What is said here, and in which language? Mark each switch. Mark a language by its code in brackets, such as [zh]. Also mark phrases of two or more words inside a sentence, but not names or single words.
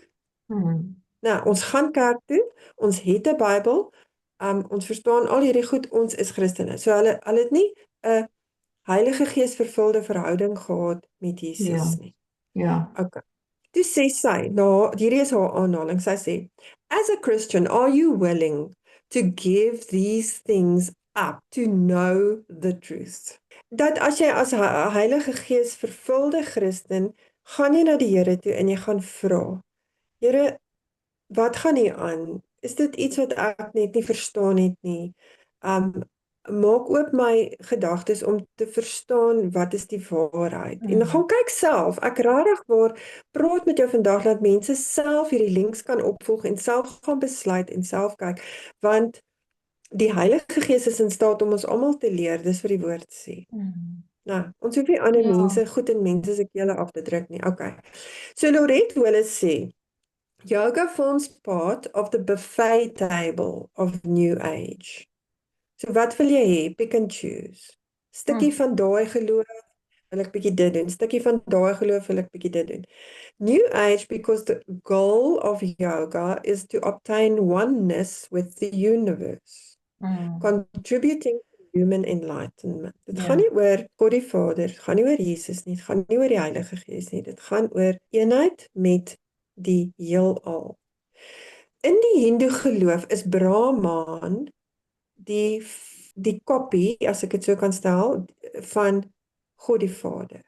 [af] Nou, ons gaan kerk toe, ons het 'n Bybel, ons verstaan al hierdie goed, ons is Christene. So hulle het nie 'n Heilige Gees vervulde verhouding gehad met Jesus nie. Ja. Okay. Toe sê sy, hierdie is haar aanhaling, sy sê, [en] as a Christian, are you willing to give these things up to know the truth? [af] Dat as jy as Heilige Gees vervulde Christen, gaan jy na die Here toe en jy gaan vra, Here, wat gaan hier aan? Is dit iets wat ek net nie verstaan het nie? Maak oop my gedagtes om te verstaan wat is die waarheid. En gaan kyk self. Ek rarig waar praat met jou vandag dat mense self hierdie links kan opvolg en self gaan besluit en self kyk, want die Heilige Gees is in staat om ons almal te leer, dis wat die woord sê. Nou, ons hoef nie ander mense, goed in mense se kele af te druk nie. Okay. So Lorette Willis sê, [en] yoga forms part of the buffet table of New Age. [af] So wat wil jy hê? [en] Pick and choose. [af] Stukkie van daai geloof, wil ek bietjie dit doen. Stukkie van daai geloof, wil ek bietjie dit doen. [en] New Age, because the goal of yoga is to obtain oneness with the universe. Contributing to human enlightenment. [af] Dit gaan nie oor God die Vader, dit gaan nie oor Jesus nie, dit gaan nie oor die Heilige Gees nie, dit gaan oor eenheid met die heelal. In die Hindoe geloof is Brahman die kopie, as ek dit so kan stel, van God die Vader.